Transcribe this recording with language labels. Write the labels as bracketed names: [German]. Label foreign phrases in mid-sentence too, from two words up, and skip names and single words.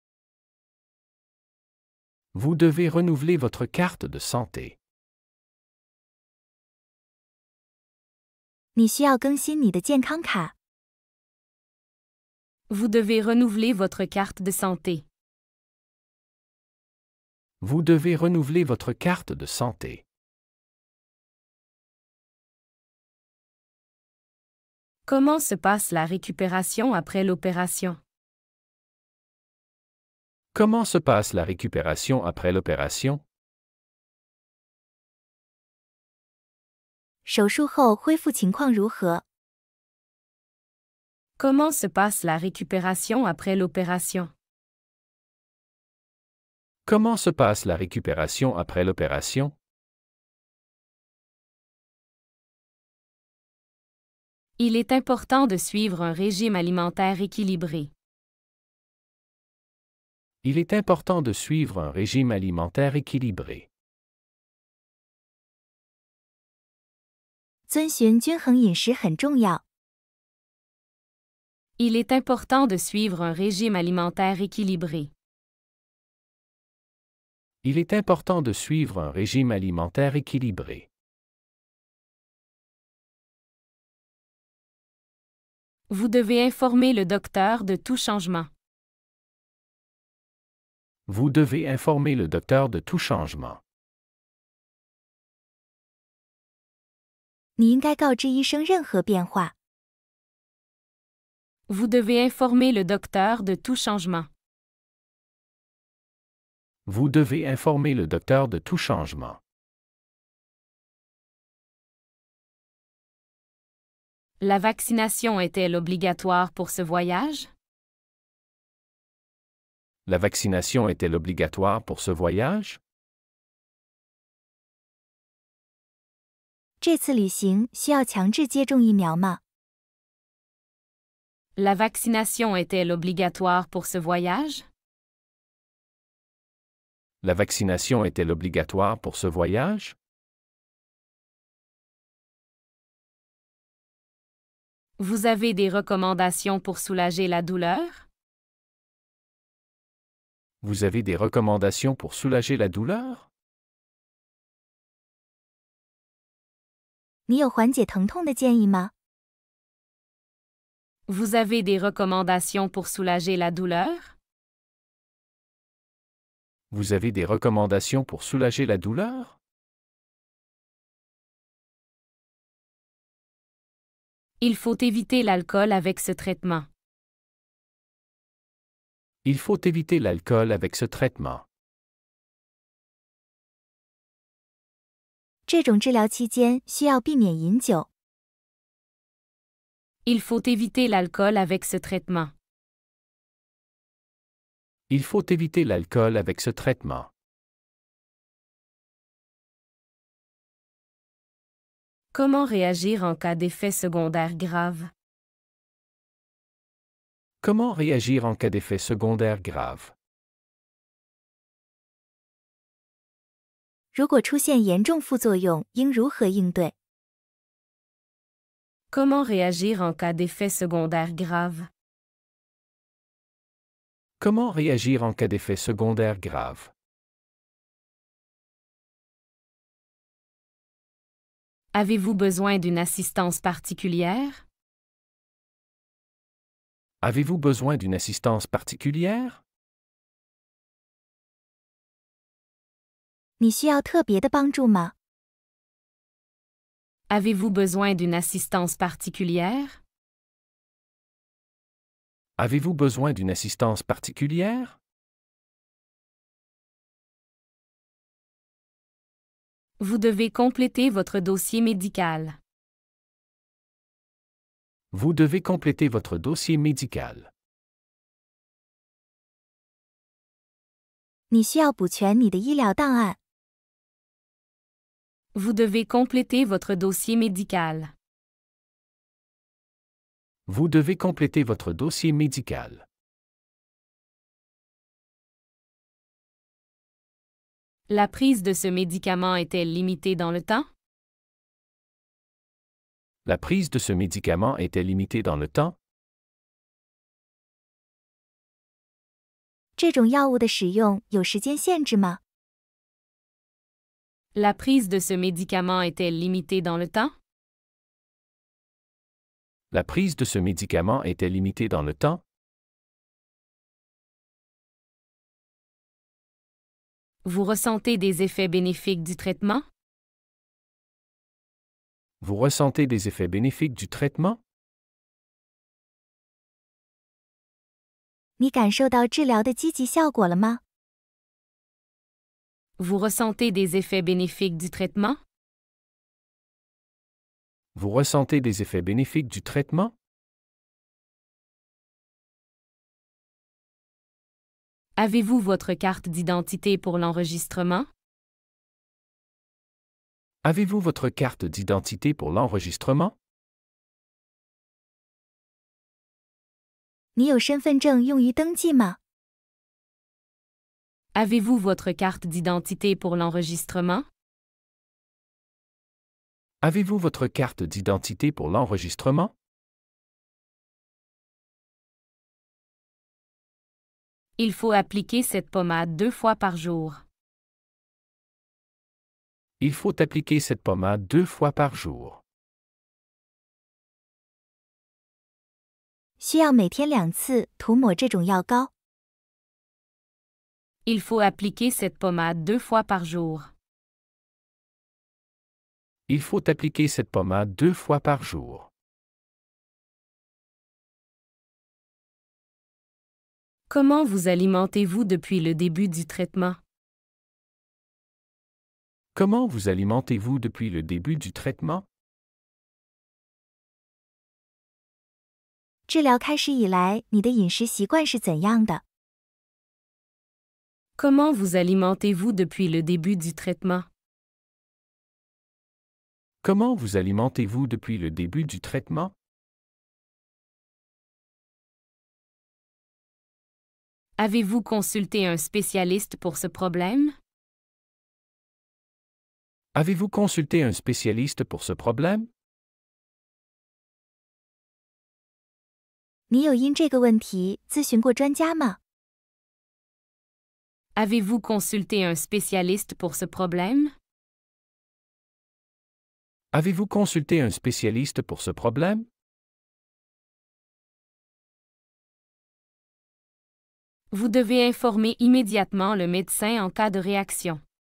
[French] Vous devez renouveler votre carte de santé. [Chinese] 你需要更新你的健康卡。 [French] Vous devez renouveler votre carte de santé. Vous devez renouveler votre carte de santé. Comment se passe la récupération après l'opération? Comment se passe la récupération après l'opération? [Chinese] 手术后恢复情况如何？ [French] Comment se passe la récupération après l'opération? Comment se passe la récupération après l'opération? Il est important de suivre un régime alimentaire équilibré. Il est important de suivre un régime alimentaire équilibré. [Chinese] 遵循均衡饮食很重要。 [French] Il est important de suivre un régime alimentaire équilibré. Il est important de suivre un régime alimentaire équilibré. Vous devez informer le docteur de tout changement. Vous devez informer le docteur de tout changement. [Chinese] 你应该告知医生任何变化。 [French] Vous devez informer le docteur de tout changement. Vous devez informer le docteur de tout changement. La vaccination est-elle obligatoire pour ce voyage? La vaccination est-elle obligatoire pour ce voyage? [Chinese] 这次旅行需要强制接种疫苗吗？ [French] La vaccination est-elle obligatoire pour ce voyage? La vaccination est-elle obligatoire pour ce voyage? Vous avez des recommandations pour soulager la douleur? Vous avez des recommandations pour soulager la douleur? [Chinese] 你有缓解疼痛的建议吗？ [French] Vous avez des recommandations pour soulager la douleur? Vous avez des recommandations pour soulager la douleur? Il faut éviter l'alcool avec ce traitement. Il faut éviter l'alcool avec ce traitement. [Chinese] 这种治疗期间需要避免饮酒。 [French] Il faut éviter l'alcool avec ce traitement. Il faut éviter l'alcool avec ce traitement. Comment réagir en cas d'effets secondaires graves? Comment réagir en cas d'effets secondaires graves? [Chinese] 如果出现严重副作用，应如何应对？ [French] Comment réagir en cas d'effets secondaires graves? Comment réagir en cas d'effets secondaires graves? Avez-vous besoin d'une assistance particulière? Avez-vous besoin d'une assistance particulière? [Chinese] 你需要特别的帮助吗？ [French] Avez-vous besoin d'une assistance particulière? Avez-vous besoin d'une assistance particulière? Vous devez compléter votre dossier médical. Vous devez compléter votre dossier médical. [Chinese] 你需要补全你的医疗档案。 [French] Vous devez compléter votre dossier médical. Vous devez compléter votre dossier médical. La prise de ce médicament est-elle limitée dans le temps? La prise de ce médicament était limitée dans le temps? [Chinese] 这种药物的使用有时间限制吗？ [French] La prise de ce médicament est-elle limitée dans le temps? La prise de ce médicament était limitée dans le temps? Vous ressentez des effets bénéfiques du traitement? Vous ressentez des effets bénéfiques du traitement? [Chinese] 你感受到治疗的积极效果了吗？ [French] Vous ressentez des effets bénéfiques du traitement? Vous ressentez des effets bénéfiques du traitement? Avez-vous votre carte d'identité pour l'enregistrement? Avez-vous votre carte d'identité pour l'enregistrement? [Chinese] 你有身份证用于登记吗？ [French] Avez-vous votre carte d'identité pour l'enregistrement? Avez-vous votre carte d'identité pour l'enregistrement? Il faut appliquer cette pommade 2 fois par jour. Il faut appliquer cette pommade 2 fois par jour. [Chinese] 需要每天2次涂抹这种药膏。 [French] Il faut appliquer cette pommade 2 fois par jour. Il faut appliquer cette pommade 2 fois par jour. Comment vous alimentez-vous depuis le début du traitement? Comment vous alimentez-vous depuis le début du traitement? [Chinese] 治疗开始以来，你的饮食习惯是怎样的？ [French] Comment vous alimentez-vous depuis le début du traitement? Comment vous alimentez-vous depuis le début du traitement? Avez-vous consulté un spécialiste pour ce problème? Avez-vous consulté un spécialiste pour ce problème? [Chinese] 你有因这个问题咨询过专家吗？ [French] Avez-vous consulté un spécialiste pour ce problème? Avez-vous consulté un spécialiste pour ce problème? Vous devez informer immédiatement le médecin en cas de réaction.